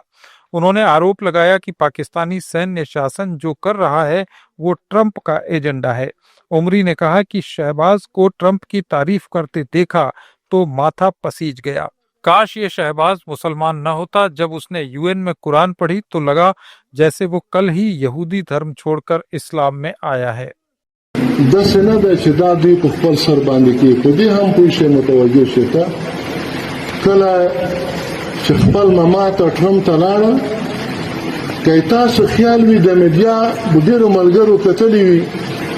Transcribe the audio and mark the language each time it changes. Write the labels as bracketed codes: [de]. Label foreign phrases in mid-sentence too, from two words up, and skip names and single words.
[hi] उन्होंने आरोप लगाया कि पाकिस्तानी सैन्य शासन जो कर रहा है वो ट्रंप का एजेंडा है। उमरी ने कहा कि शहबाज को ट्रंप की तारीफ करते देखा तो माथा पसीज गया। काश ये शहबाज मुसलमान न होता। जब उसने यूएन में कुरान पढ़ी तो लगा जैसे वो कल ही यहूदी धर्म छोड़कर इस्लाम में आया है। [ps] خپل ماما ته ټرمپ ته لاړه که تاسو خیال وي د میډیا ډېرو ملګرو کتلې وي که